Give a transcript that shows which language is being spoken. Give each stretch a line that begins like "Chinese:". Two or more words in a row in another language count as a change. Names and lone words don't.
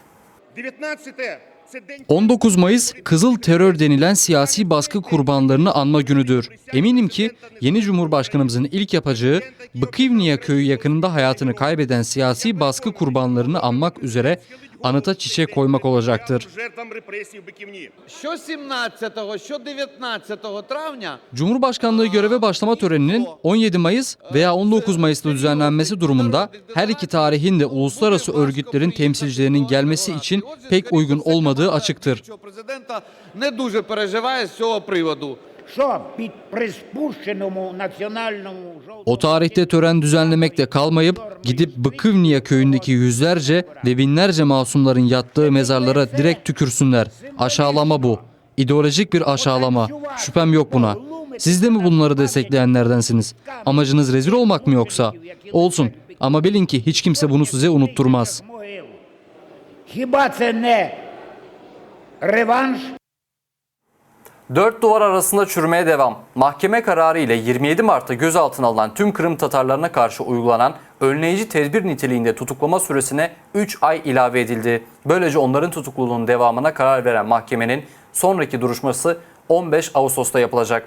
Turkish: 19 Mayıs Kızıl Terör denilen siyasi baskı kurbanlarını anma günüdür. Eminim ki yeni Cumhurbaşkanımızın ilk yapacağı Bıkivniya köyü yakınında hayatını kaybeden siyasi baskı kurbanlarını anmak üzere anıta çiçek koymak olacaktır.
Ukrainian: Що 17-го, що 19 травня
Turkish: Cumhurbaşkanlığı göreve başlama töreninin 17 Mayıs veya 19 Mayıs'ta düzenlenmesi durumunda her iki tarihin de uluslararası örgütlerin temsilcilerinin gelmesi için pek uygun olmadığı açıktır.
Ukrainian: що президента не дуже переживає з цього приводу. Що при спущеному національному
Turkish: O tarihte tören düzenlemekle kalmayıp gidip Bıkivniya köyündeki yüzlerce ve binlerce masumların yattığı mezarlara direkt tükürsünler. Aşağılama bu. İdeolojik bir aşağılama. Şüphem yok buna. Siz de mi bunları destekleyenlerdensiniz? Amacınız rezil olmak mı yoksa? Olsun. Ama bilin ki hiç kimse bunu size unutturmaz.
Ukrainian: Хіба це не реванш?
Turkish: Dört duvar arasında çürümeye devam. Mahkeme kararı ile 27 Mart'ta gözaltına alınan tüm Kırım Tatarlarına karşı uygulanan önleyici tedbir niteliğinde tutuklama süresine 3 ay ilave edildi. Böylece onların tutukluluğunun devamına karar veren mahkemenin sonraki duruşması 15 Ağustos'ta yapılacak.